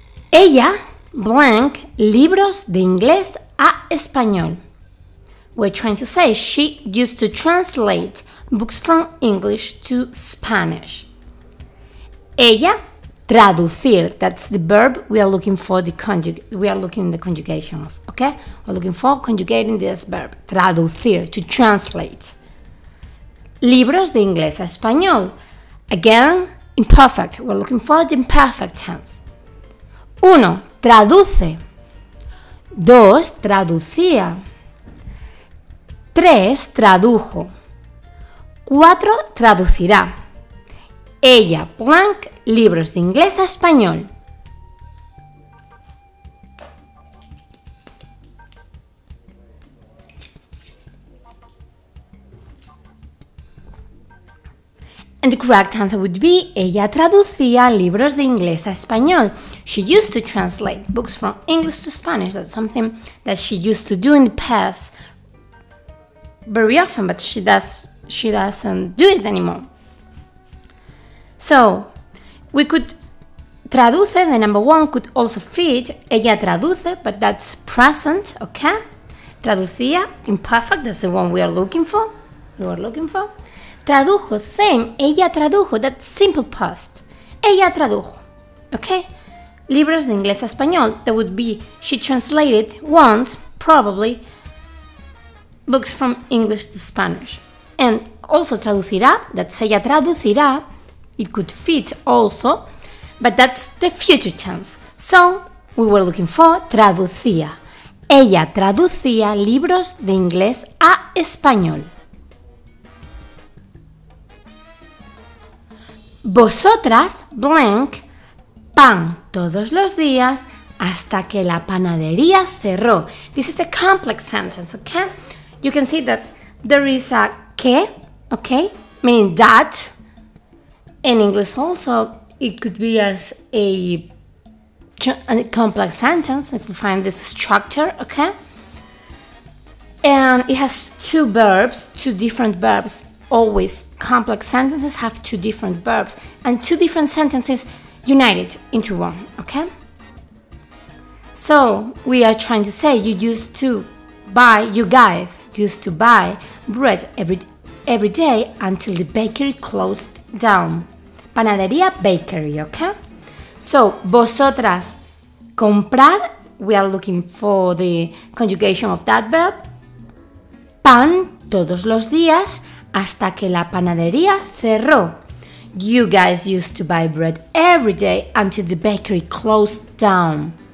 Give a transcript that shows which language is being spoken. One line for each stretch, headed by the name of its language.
Spanish: Ella, blank, libros de inglés a español.
English: We're trying to say she used to translate books from English to Spanish.
Spanish: Ella, traducir.
English: That's the verb we are looking for we are looking in the conjugation of, okay? We're looking for conjugating this verb. Traducir, to translate.
Spanish: Libros de inglés a español.
English: Again, imperfect. We're looking for the imperfect tense.
Spanish: 1. Traduce. 2. Traducía. 3. Tradujo. 4. Traducirá. Ella, blank, libros de inglés a español.
English: And the correct answer would be
Spanish: ella traducía libros de inglés a español.
English: She used to translate books from English to Spanish. That's something that she used to do in the past very often, but she doesn't do it anymore. So, we could traduce, the number 1 could also fit
Spanish: ella traduce,
English: but that's present, okay? Traducía, imperfect, that's the one we are looking for. Tradujo, same,
Spanish: ella tradujo,
English: that's simple past.
Spanish: Ella tradujo,
English: okay?
Spanish: Libros de inglés a español,
English: that would be she translated once, probably, books from English to Spanish. And also traducirá, that's
Spanish: ella traducirá,
English: it could fit also. but that's the future tense. So, we were looking for traducía.
Spanish: Ella traducía libros de inglés a español. Vosotras, blank, pan todos los días hasta que la panadería cerró.
English: This is a complex sentence, okay? You can see that there is a que, okay, meaning that. In English also, it could be as a complex sentence if we find this structure, okay? And it has two verbs, two different verbs. Always complex sentences have two different verbs and two different sentences united into one, okay? So we are trying to say you guys used to buy bread every day until the bakery closed down. Panadería, bakery, okay? So, vosotras, comprar, we are looking for the conjugation of that verb.
Spanish: Pan todos los días hasta que la panadería cerró.
English: You guys used to buy bread every day until the bakery closed down.